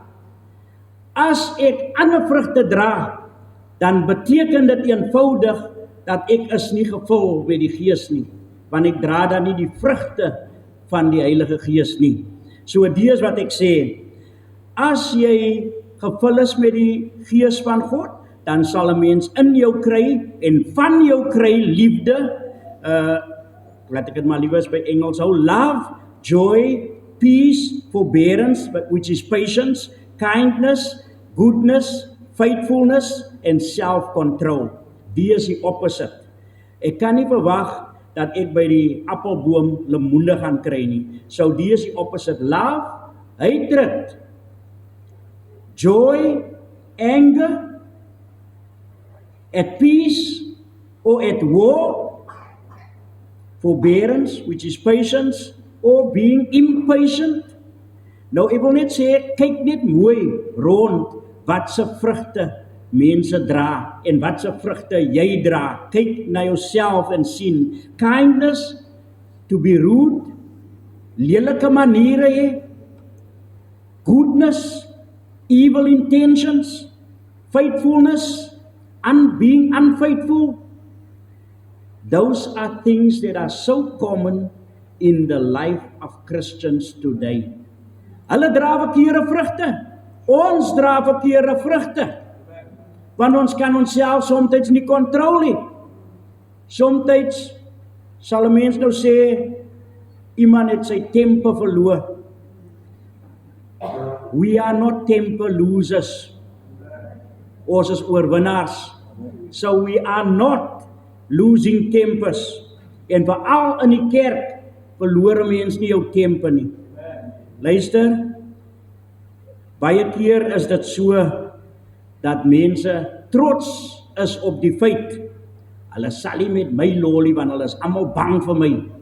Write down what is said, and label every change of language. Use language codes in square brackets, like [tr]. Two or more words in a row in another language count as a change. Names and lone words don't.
[af] As ek ander vrugte dra, dan beteken dit eenvoudig dat ek is nie gevul met die Gees nie, want ek dra dan nie die vrugte van die Heilige Gees nie. So dit is wat ek sê, as jy gevul is met die Gees van God, dan sal 'n mens in jou kry en van jou kry liefde, laat ek dit maar liewers by Engels hou, [en] love, joy, peace, forbearance, which is patience, kindness, goodness, faithfulness, and self-control. [af] Die is die opposite. Ek kan nie verwag dat ek by die appelboom lemoene gaan kry nie. So die is die opposite. [en] Love, hatred, joy, anger, at peace or at war, forbearance, which is patience, or being impatient. [af] Nou, ek wil net sê, kyk net mooi rond wat se vrugte mense dra en wat se vrugte jy dra. Kyk na jouself en sien. [en] Kindness, to be rude, [af] lelike maniere hê, [en] goodness, evil intentions, faithfulness, being unfaithful. Those are things that are so common in the life of Christians today. [af] Hulle dra verkeerde vrugte. Ons dra verkeerde vrugte. Want ons kan onsself soms nie kontrol nie. Soms sal 'n mens nou sê, iemand het sy temper verloor. [en] We are not temper losers. [af] Ons is oorwinnaars. [en] So we are not losing tempers. [af] En veral in die kerk verloor 'n mens nie jou temper nie. Luister, baie keer is dit so dat mense trots is op die feit, hulle sal nie met my lolly, want hulle is almal bang vir my.